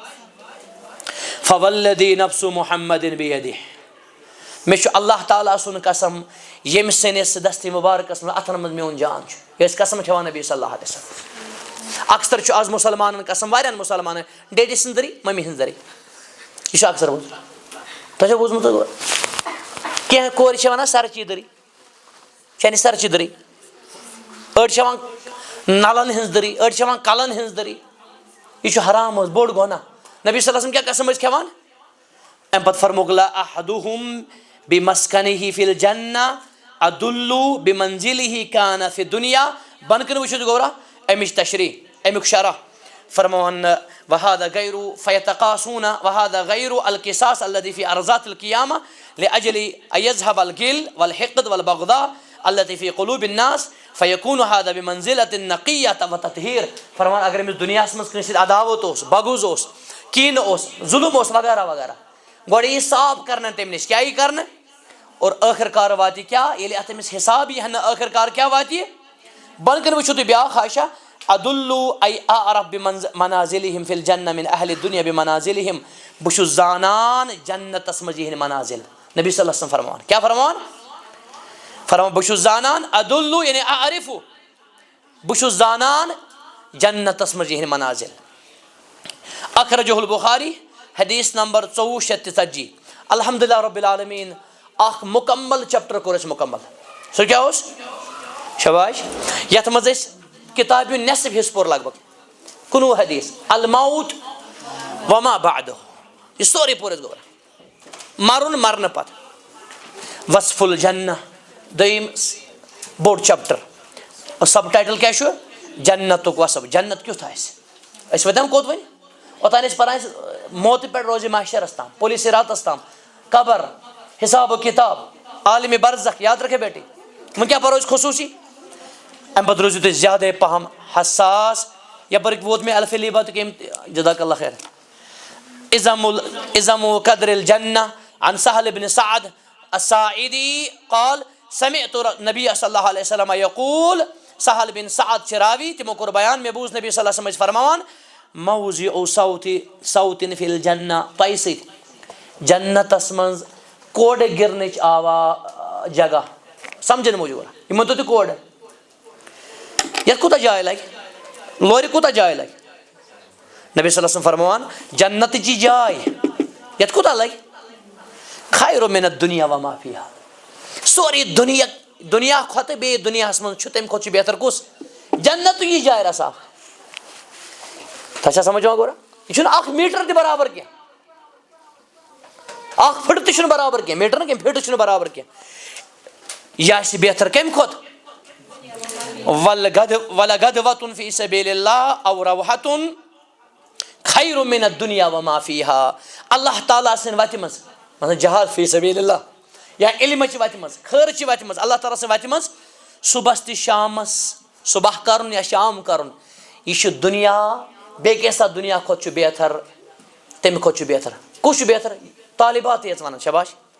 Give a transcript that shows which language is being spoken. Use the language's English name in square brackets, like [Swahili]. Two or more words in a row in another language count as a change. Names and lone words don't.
[Arabic] فوالذی نفس محمد بیدہ [Kashmiri] مےٚ چھُ اللہ تعالیٰ سُنٛد قسم ییٚمہِ سٕنٛدِس دستہِ مُبارکس منٛز اتھن منٛز میون جان چھُ یہِ ٲسۍ قسم کھٮ۪وان نبی [Arabic] صلی اللہ علیہ وسلم [Kashmiri] اکثر چھُ آز مُسلمانن قسم واریاہن مُسلمانن ڈیڈی سٕنٛز ذٔریعہٕ ممی ہٕنٛز ذٔریعہٕ یہِ چھُ اکثر بوٗزمُت تۄہہِ چھو بوٗزمُت کینٛہہ کورِ چھِ ونان سرچی دٔری چانہِ سرچی دٔری أڑۍ چھِ وَنان نلن ہٕنٛز دٔری أڑۍ چھِ وَنان کلن ہٕنٛز دٔری یہِ چھُ حرام حظ بوٚڑ گۄناہ نبی [Arabic] صلی اللہ علیہ وسلم [Kashmiri] کیٛاہ قسم ٲسۍ کھٮ۪وان امہِ پتہٕ فرموکھ [Arabic] لا احدُہُم بمسکنہ فی الجنہ ادُلُّ بمنزلہ کان فی الدنیا [Kashmiri] بۄنہٕ کَنہِ وٕچھِو تُہۍ گوٚرا امِچ تشریح امیُک شرح فرماوان [Arabic] وہذا غیر فیتقاسون وہذا غیر القصاص الذی فی ارضات القیامہ لاجل ان یذهب الغل والحقد والبغضاء التي في قلوب الناس فیکون هذا بمنزلة النقیۃ وتطہیر [Kashmiri] فرمان اگر أمِس دُنیاہس منٛز کٲنٛسہِ سۭتۍ عداوت اوس بغض اوس کیٖنہٕ اوس ظُلم اوس وغیرہ وغیرہ گۄڈٕ یی صاف کرنہٕ تمہِ نِش کیٛاہ یی کرنہٕ اور ٲخر کار واتہِ کیٛاہ ییٚلہِ اتھ أمِس حساب یی ہنہٕ ٲخر کار کیٛاہ واتہِ بۄنہٕ کَنہِ وٕچھِو تُہۍ بیٛاکھ عایشہ [Arabic] ادُلُّ ای اعرف بمنازلہم فی الجنہ من اہلِ الدنیا بمنازلہم [Kashmiri] بہٕ چھُس زانان جنتس منٛز یِہنٛدۍ منازل نبی [Arabic] صلی اللہ علیہ وسلم [Kashmiri] فرماوان کیٛاہ فرماوان فرماوان بہٕ چھُس زانان ادُلُّ یعنی اعرف بہٕ چھُس زانان جنتس منٛز یِہنٛدۍ منازل اخرجہ البخاری حدیث نمبر 2443 [Arabic] الحمدللہ رب العالمین [Kashmiri] اکھ مکمل چیپٹر کوٚر اَسہِ مکمل سُہ کیٛاہ اوس شاباش یتھ منٛز أسۍ کِتابہِ ہُنٛد نٮ۪صف حصہٕ پوٚر لگ بگ 19 حدیث [Arabic] الموت وما بعدہ [Kashmiri] یہِ سورُے پوٚر اَسہِ گوٚو مرُن مرنہٕ پتہٕ [Arabic] وصف الجنہ [Kashmiri] دوٚیِم بوٚڑ چیپٹر [English] sub title [Kashmiri] کیٛاہ چھُ جنت وصف جنت کیُتھ آسہِ واتان کوٚت وۄنۍ اوٚتانۍ ٲسۍ پران موتہِ پٮ۪ٹھ روزِ محشرس تام پُلیٖس راتس تام قبر حساب و کتاب عالمِ برزخ [Urdu] یاد رکھے بیٹے [Kashmiri] وۄنۍ کیٛاہ پرو أسۍ خصوٗصی اَمہِ پتہٕ روٗزِو تُہۍ زیادَے پہم حساس یپٲرۍ ووت مےٚ الفِ لیٖبا تہٕ کٔمۍ [Arabic] جزاک اللہ خیر عظم قدر الجنہ عن [Kashmiri] سہل بن سعد الساعدی قال سمعت نبی صلی اللہ علیہ وسلم یقول سہل بن سعد چھِ راوی تِمو کوٚر بیان مےٚ بوٗز نبی [Arabic] صلی اللہ علیہ وسلم [Kashmiri] ٲسۍ فرماوان [Arabic] موضع صوتٍ فی الجنہ [Kashmiri] تۄہہِ سۭتۍ جنتس منٛز کوڑٕ گِرنٕچ جگہ سمجھن موٗجوٗب یہِ مٲنتو تُہۍ کوڑٕ یتھ کوٗتاہ جاے لگہِ لورِ کوٗتاہ جاے لگہِ نبی [Arabic] صلی اللہ علیہ وسلم [Kashmiri] فرماوان جنتٕچی جاے یتھ کوٗتاہ لگہِ [Arabic] خیر من الدنیا وما فیہا [Kashmiri] سورُے دُنیا کھۄتہٕ بیٚیہِ دُنیاہس منٛز چھُ تمہِ کھۄتہٕ چھُ بہتر کُس جنتٕچی جاے رسا تۄہہِ چھا سمجھ یِوان گوٚرا یہِ چھُنہٕ اکھ میٖٹر تہِ برابر کینٛہہ اکھ فٕٹ تہِ چھُنہٕ برابر کینٛہہ میٖٹر نہٕ کینٛہہ فِٹ چھُنہٕ برابر کینٛہہ یہِ آسہِ بہتر کمہِ کھۄتہٕ [Arabic] ولغدوۃ فی سبیل اللہ او روحۃ خیر من الدنیا وما فیہا [Kashmiri] اللہ تعالیٰ سٕنٛدِ وتہِ منٛز مثلاً [Arabic] جہاد فی سبیل اللہ [Kashmiri] یا علمٕچ وتہِ منٛز خٲرٕچہِ وتہِ منٛز اللہ تعالیٰ سٕنٛدِ وتہِ منٛز صبحس تہِ شامس صبح کرُن یا شام کرُن یہِ چھُ دُنیا بیٚیہِ کیٛاہ سا دُنیا کھۄتہٕ چھُ بہتر تمہِ کھۄتہٕ چھُ بہتر کُس چھُ بہتر طالبات یٲژ ونان شاباش